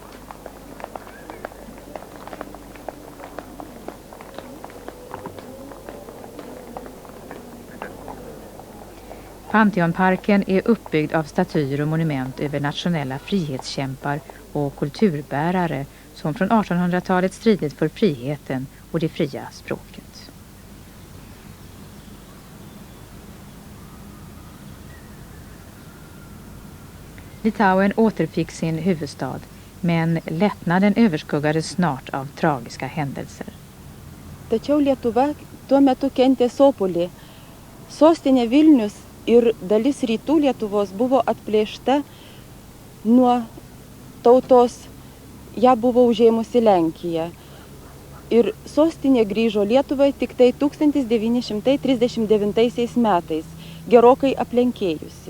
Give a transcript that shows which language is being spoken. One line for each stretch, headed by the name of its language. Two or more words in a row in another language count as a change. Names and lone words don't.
Swedish: Pantheonparken är uppbyggd av statyer och monument över nationella frihetskämpar och kulturbärare som från 1800-talet stridit för friheten och det fria språket. Litauen återfick sin huvudstad Men lättnaden överskuggades snart av tragiska händelser.
Lithuanian: Tačiau Lietuva tuo metu kentė sopulį. Sostinė Vilnius ir dalis rytų Lietuvos buvo atplėšta nuo tautos, ją buvo užėmusi Lenkija. Ir sostinė grįžo Lietuvai tik tai 1939 metais, gerokai aplenkėjusi.